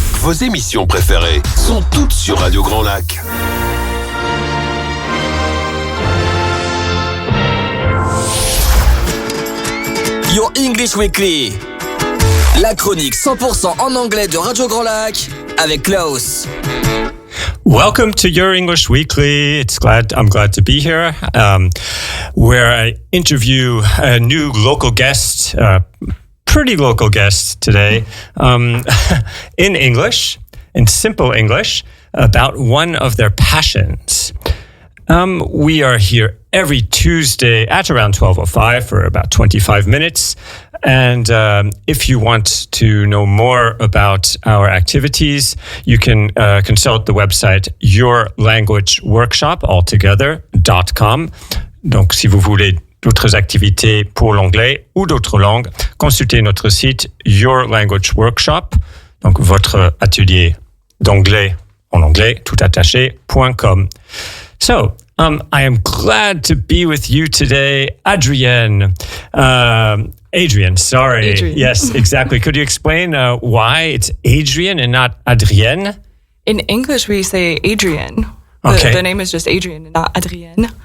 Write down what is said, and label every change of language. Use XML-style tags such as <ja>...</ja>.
<fr>Vos émissions préférées sont toutes sur Radio Grand Lac.</fr> <en>Your English Weekly.</en> <fr>La chronique 100% en anglais de Radio Grand Lac avec Klaus.</fr> <en>Welcome to Your English Weekly. I'm glad to be here, where I interview a new local guest, pretty local guest today, in English, in simple English, about one of their passions. We are here every Tuesday at around 12:05 for about 25 minutes. And if you want to know more about our activities, you can consult the website yourlanguageworkshop.com.</en> <fr>Donc, si vous voulez d'autres activités pour l'anglais ou d'autres langues, consultez notre site Your Language Workshop, donc votre atelier d'anglais en anglais, tout attaché.com.</fr> <en>So, I am glad to be with you today, Adrienne. Adrienne, sorry. Adrienne. Yes, exactly. Could you explain why it's Adrienne and not Adrienne? In English, we say Adrienne. Okay. The name is just Adrienne and not Adrienne.</en>